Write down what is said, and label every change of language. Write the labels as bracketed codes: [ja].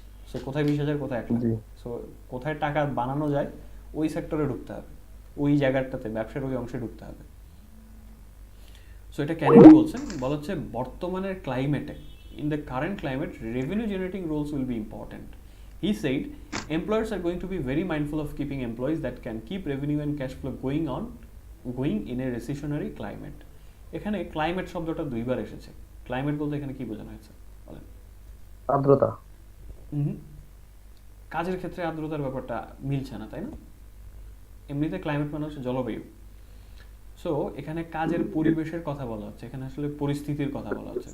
[bn] So কোথায় 20,000, কোথায় 1 lakh? So কোথায় টাকা বানানো যায় ওই সেক্টরে ঢুকতে হবে, ওই জায়গাটাতে ব্যবসার ওই অংশে ঢুকতে হবে। সো এটা ক্যানেডি বলছেন, বলা হচ্ছে বর্তমানের ক্লাইমেটে, [en] In the current climate revenue generating roles will be important. He said employers are going to be very mindful of keeping employees that can keep revenue and cash flow going in a recessionary climate. [bn] এখানে climate শব্দটা দুইবার এসেছে। Climate বলতে এখানে কি বোঝানো হয়েছে বলেন? আর্দ্রতা। কাজের ক্ষেত্রে আর্দ্রতার ব্যাপারটা মিলছে না, তাই না? এমনিতে ক্লাইমেট মানে হচ্ছে জলবায়ু। সো এখানে কাজের পরিবেশের কথা বলা হচ্ছে, এখানে আসলে পরিস্থিতির কথা বলা হচ্ছে।